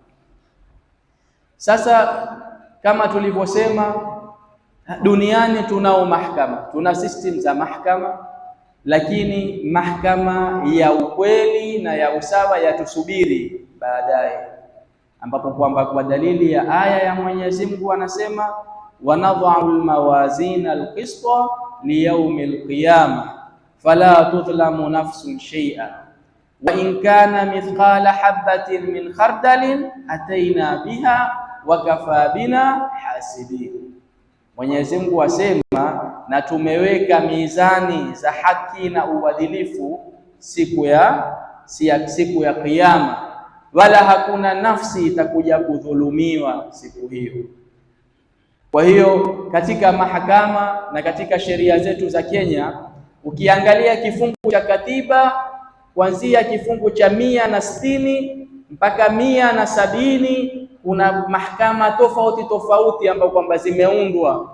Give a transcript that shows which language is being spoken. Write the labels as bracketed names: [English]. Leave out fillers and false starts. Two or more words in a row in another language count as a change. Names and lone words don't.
[Swahili] Sasa kama tulivyosema, duniani tunao mahakama, tuna system za mahakama, lakini mahakama ya ukweli na ya usawa yatusubiri baadaye, ambapo kwamba kwa dalili ya aya ya Mwenyezi Mungu anasema [Arabic] ونضع الموازين القسط ليوم القيامة فلا تظلم نفس شيئا وإن كان مثقال حبة من خردل أتينا بها وكفى بنا حاسبين. [Swahili] Mwenyezi Mungu asema, na tumeweka mizani za haki na uadilifu siku ya Kiyama, wala hakuna nafsi itakuja kudhulumiwa siku hiyo. Kwa hiyo katika mahakama na katika sheria zetu za Kenya, ukiangalia kifungu cha katiba kuanzia kifungu cha 160 mpaka 170, kuna mahakama tofauti ambao kwamba zimeundwa.